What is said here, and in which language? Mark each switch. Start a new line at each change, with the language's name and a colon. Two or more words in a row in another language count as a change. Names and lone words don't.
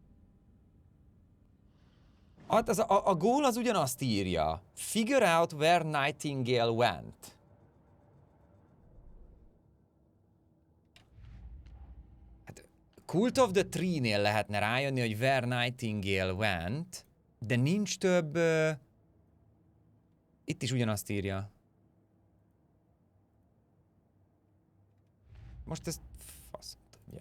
Hungarian: Hát a gól az ugyanazt írja.
English: Figure out where Nightingale went.
Hungarian: Hát, Cult of the Tree-nél lehetne rájönni, hogy
English: where Nightingale went,
Hungarian: de nincs több... Itt is ugyanazt írja. Most ezt fasz tudja.